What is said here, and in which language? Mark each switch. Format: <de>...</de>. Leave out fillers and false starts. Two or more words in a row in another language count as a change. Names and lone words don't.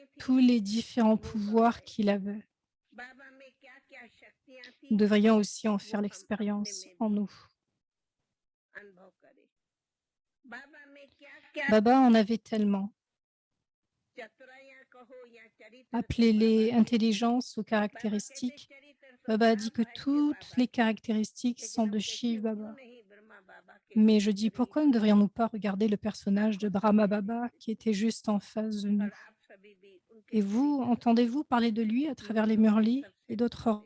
<fr>tous</fr> <hi>थी</hi> <fr>les différents</fr> <hi>वो</hi> <fr>pouvoirs</fr> <hi>दोहराए।</hi> <fr>qu'il avait.</fr> <hi>बाबा में क्या क्या शक्तियां</hi> <fr>Nous</fr> <hi>थी</hi> <fr>devrions aussi en</fr> <hi>वो</hi> <fr>faire</fr> <hi>हम अपने</hi> <fr>l'expérience</fr> <hi>में</hi> <fr>en</fr> <hi>भी</hi> <fr>nous.</fr> <hi>अनुभव करें। बाबा में क्या क्या</hi> <fr>Baba en avait tellement.</fr> <hi>चतुराइयां कहो या चरित्र थे</hi> <fr>Appelez-les</fr> <hi>बाबा के।</hi> <fr>intelligence ou</fr> <hi>बाबा कहते</hi> <fr>caractéristiques.</fr> <hi>चरित्र तो</hi> <fr>Baba a dit que</fr> <hi>महाभारत के</hi> <fr>toutes</fr> <hi>बाबा</hi> <fr>les</fr> <hi>के,</hi> <fr>caractéristiques</fr> <hi>लेकिन</hi> <fr>sont</fr> <hi>हम</hi> <fr>de</fr> <hi>कहते</hi> <fr>Shiv</fr> <hi>हैं क्यों</hi> <fr>Baba.</fr> <hi>नहीं ब्रह्मा बाबा के</hi> <fr>Mais je dis</fr> <hi>चरित्र ही</hi> <fr>pourquoi ne</fr> <hi>बताए</hi> <fr>devrions-nous pas regarder le personnage de</fr> <hi>आंखों</hi> <fr>Brahma</fr> <hi>सामने</hi> <fr>Baba</fr> <hi>देखते</hi> <fr>qui</fr> <hi>थे।</hi> <fr>était juste en face de nous?</fr> <hi>और आप सभी भी उनके</hi> <fr>Et vous,</fr> <hi>चरित्र</hi> <fr>entendez-vous parler de lui à travers les</fr> <hi>मूल्यों के</hi> <fr>Murlis</fr> <hi>सबसे</hi> <fr>et d'autres</fr> <hi>ढूंढते हैं।</hi>